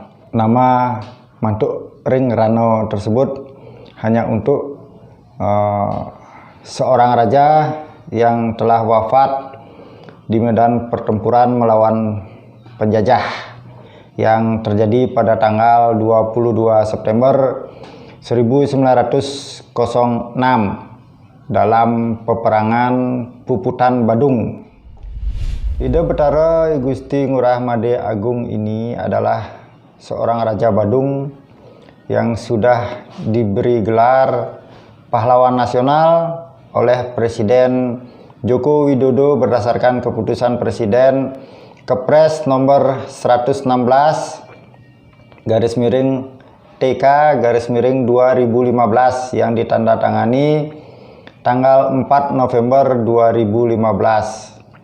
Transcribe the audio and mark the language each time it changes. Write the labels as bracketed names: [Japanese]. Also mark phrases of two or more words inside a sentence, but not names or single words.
[Indonesian] Nama Mantuk Ring Rano tersebut hanya untuk seorang raja yang telah wafat di medan pertempuran melawan penjajah yang terjadi pada tanggal 22 September 1906 dalam peperangan Puputan Badung. Ida Betara I Gusti Ngurah Made Agung ini adalah seorang Raja Badung yang sudah diberi gelar pahlawan nasional oleh Presiden Joko Widodo berdasarkan keputusan Presiden Kepres nomor 116 garis miring TK garis miring 2015 yang ditandatangani tanggal 4 November 2015.